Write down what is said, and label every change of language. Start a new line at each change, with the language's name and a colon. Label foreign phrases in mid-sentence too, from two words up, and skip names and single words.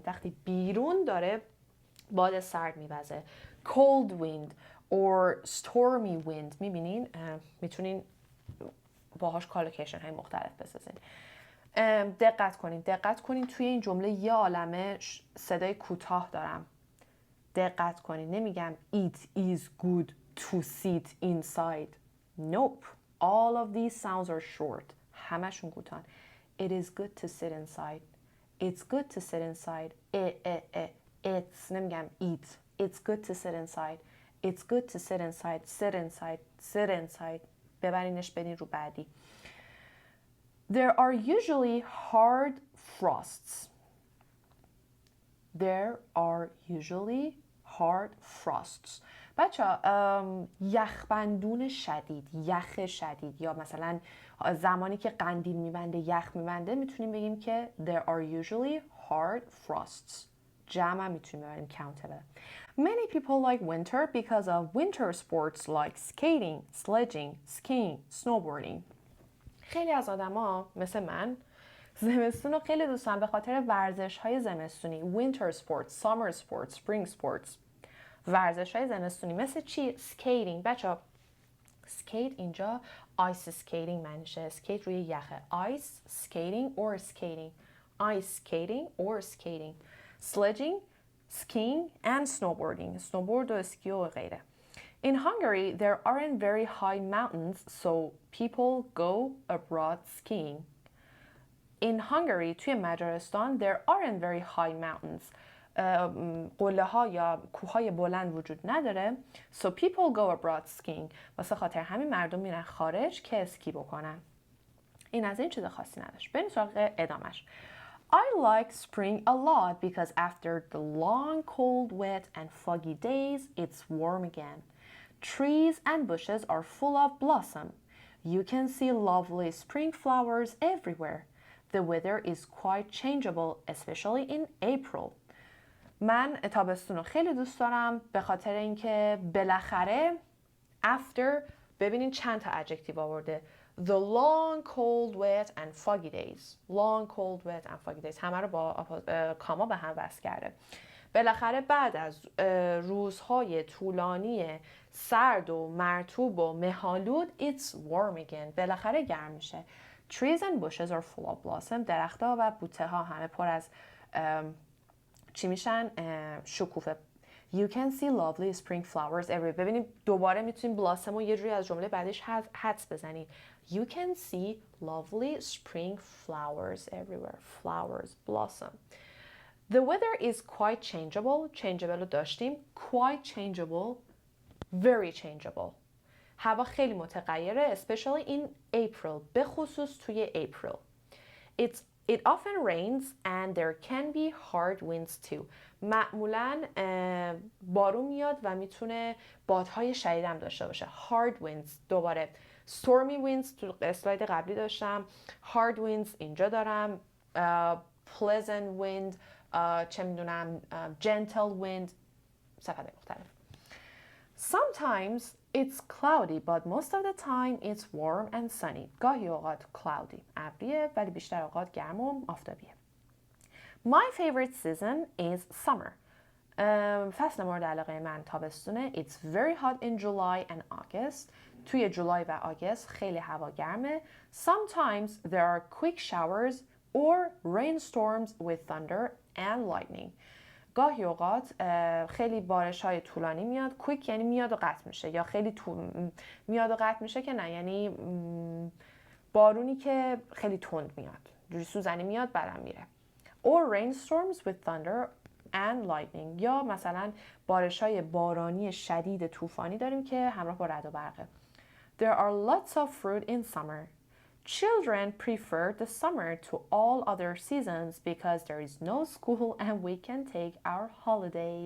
Persian: وقتی بیرون داره باد سرد میوزه.
English: Cold wind or stormy wind.
Persian: میبینین؟ میتونین باهاش کالوکیشن های مختلف بسازین. دقت کنین توی این جمله یه عالمه صدای کوتاه دارم. دقت کنین. نمیگم
English: it is good to sit inside. Nope. All of these sounds are short.
Persian: همشون کوتاه.
English: It is good to sit inside. It's good to sit inside. It's نمیگم eat. It's good to sit inside. It's good to sit inside. Sit inside. Sit inside.
Persian: ببرینش بدین رو بعدی.
English: There are usually hard frosts. There are usually hard frosts.
Persian: بچه یخبندون شدید، یخ شدید، یا مثلا زمانی که قندیل میبنده یخ میبنده میتونیم بگیم که
English: there are usually hard frosts.
Persian: جمع میتونیم ببریم countable.
English: Many people like winter because of winter sports like skating, sledging, skiing, snowboarding.
Persian: خیلی از آدما مثل من زمستون رو خیلی دوست دارن به خاطر ورزش‌های زمستونی.
English: Winter sports, summer sports, spring sports.
Persian: ورزش‌های زمستونی مثل چی؟ skating. بچه‌ها skate اینجا
English: ice skating
Persian: معنیشه. skate روی یخه.
English: ice skating or skating. ice skating or skating. sledging, skiing and snowboarding.
Persian: snowboard و اسکی و غیره.
English: In Hungary, there aren't very high mountains, so people go abroad skiing. In Hungary,
Persian: توی مجارستان,
English: there aren't very high mountains.
Persian: قله ها یا کوه های بلند وجود نداره.
English: So people go abroad skiing.
Persian: واسه خاطر همین مردم میرن خارج که اسکی بکنن. این از این چیز خاصی نداشت. بریم سراغ ادامش.
English: I like spring a lot because after the long, cold, wet and foggy days, it's warm again. Trees and bushes are full of blossom. You can see lovely spring flowers everywhere. The weather is quite changeable, especially in April.
Persian: من تابستون رو خیلی دوست دارم به خاطر اینکه بالاخره after ببینین چند تا adjective آورده.
English: The long, cold, wet and foggy days. Long, cold, wet and foggy days.
Persian: همه رو با کاما به هم وصل کرده. بالاخره بعد از روزهای طولانی سرد و مرطوب و مه‌آلود
English: it's warm again.
Persian: بالاخره گرم میشه.
English: Trees and bushes are full of blossom.
Persian: درخت‌ها و بوته‌ها همه پر از چی میشن؟ شکوفه.
English: You can see lovely spring flowers everywhere.
Persian: ببینید دوباره میتونیم blossom رو یه جوری از جمله بعدش حدس بزنید.
English: You can see lovely spring flowers everywhere. Flowers, blossom. The weather is quite changeable. Changeable رو داشتیم. Quite changeable. Very changeable.
Persian: هوا خیلی متغیره.
English: Especially in April.
Persian: به خصوص توی April.
English: It often rains and there can be hard winds too.
Persian: معمولاً بارون میاد و میتونه بادهای شدید هم داشته باشه.
English: Hard winds.
Persian: دوباره
English: stormy winds
Persian: تو اسلاید قبلی داشتم.
English: Hard winds
Persian: اینجا دارم.
English: Pleasant wind.
Persian: چه میدونم
English: gentle wind.
Persian: صفحات مختلف.
English: Sometimes it's cloudy but most of the time it's warm and sunny.
Persian: گاهی اوقات cloudy ابریه ولی بیشتر اوقات گرم و آفتابیه.
English: My favorite season is summer.
Persian: فصل مورد علاقه من تابستونه.
English: It's very hot in July and August.
Persian: توی جولای و آگست خیلی هوا گرمه.
English: Sometimes there are quick showers or rainstorms with thunder and lightning.
Persian: گاهی اوقات خیلی بارش های طولانی میاد. کویک یعنی میاد و قطع میشه یا خیلی میاد و قطع میشه که نه، یعنی بارونی که خیلی تند میاد، جوری سوزنی میاد بعدم میره.
English: Or rainstorms with thunder and lightning.
Persian: یا مثلا بارش های بارانی شدید طوفانی داریم که همراه با رعد و برقه.
English: There are lots of fruit in summer. Children prefer the summer to all other seasons because there is no school and we can take our holidays.